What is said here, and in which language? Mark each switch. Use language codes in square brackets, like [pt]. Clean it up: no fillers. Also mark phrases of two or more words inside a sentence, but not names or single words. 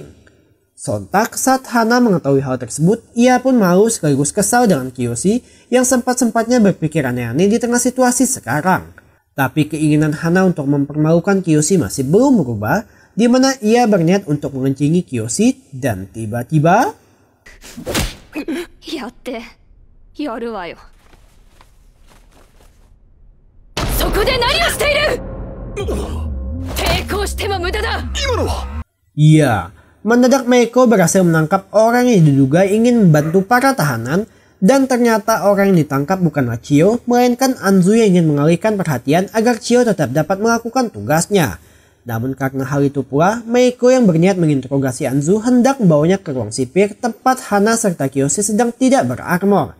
[id] Sontak saat Hana mengetahui hal tersebut, ia pun malu sekaligus kesal dengan Kiyoshi yang sempat-sempatnya berpikir aneh-aneh di tengah situasi sekarang. Tapi keinginan Hana untuk mempermalukan Kiyoshi masih belum berubah, di mana ia berniat untuk mengencingi Kiyoshi dan tiba-tiba... [ja] やるわよ。そこで何をしている？抵抗しても無駄だ。今のは？ [id] Iya, mendadak Meiko berhasil menangkap orang yang diduga ingin membantu para tahanan dan ternyata orang yang ditangkap bukanlah Chiyo, melainkan Anzu yang ingin mengalihkan perhatian agar Chiyo tetap dapat melakukan tugasnya. Namun karena hal itu pula, Meiko yang berniat menginterogasi Anzu hendak membawanya ke ruang sipir tempat Hana serta Kiyoshi sedang tidak berarmor.